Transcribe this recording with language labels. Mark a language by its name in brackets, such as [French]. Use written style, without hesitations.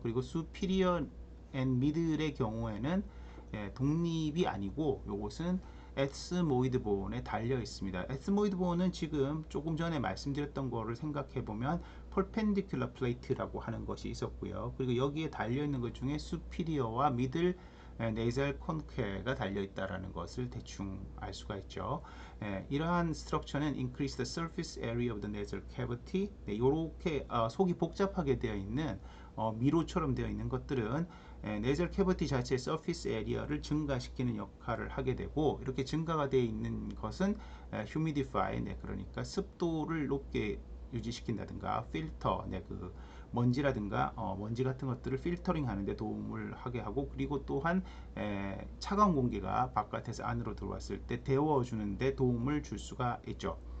[Korean] 그리고 superior and middle의 경우에는 독립이 아니고 이것은 에스모이드 본에 달려 있습니다. 에스모이드 본은 지금 조금 전에 말씀드렸던 거를 생각해 보면 perpendicular plate라고 하는 것이 있었고요. 그리고 여기에 달려 있는 것 중에 superior와 middle 네이잘 콘케가 달려 있다라는 것을 대충 알 수가 있죠. 이러한 스트럭처는 [English] increase the surface area of the nasal cavity. [Korean] 네, 이렇게 속이 복잡하게 되어 있는 미로처럼 되어 있는 것들은 네이잘 캐비티 자체의 서피스 에리어를 증가시키는 역할을 하게 되고, 이렇게 증가가 되어 있는 것은 휴미디파이, 네, 그러니까 습도를 높게 유지시킨다든가 필터, 네, 그 먼지라든가 먼지 같은 것들을 필터링 하는데 도움을 하게 하고, 그리고 또한 차가운 공기가 바깥에서 안으로 들어왔을 때 데워주는데 도움을 줄 수가 있죠.